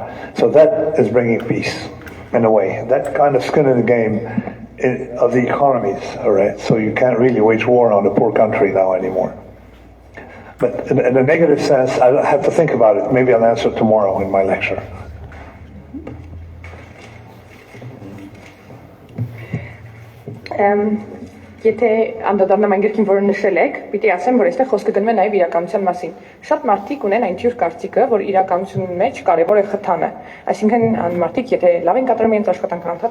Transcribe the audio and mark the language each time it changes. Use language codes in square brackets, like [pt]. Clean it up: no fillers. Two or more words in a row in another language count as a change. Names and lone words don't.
[en] So that is bringing peace, in a way. That kind of skin in the game of the economies, all right? So you can't really wage war on a poor country now anymore. But in a negative sense, I have to think about it. Maybe I'll answer it tomorrow in my lecture. [hy] Եթե անդրադառնամ այն գրքին, որը նշել եք, պիտի ասեմ, որ այստեղ խոսքը գնում է նաև իրականության մասին։ Շատ մարդիկ ունեն այն թյուր կարծիքը, որ իրականությունի մեջ կարևոր է խթանը։ Այսինքն մարդիկ, եթե լավ են կատարում իրենց աշխատանքը, անդադ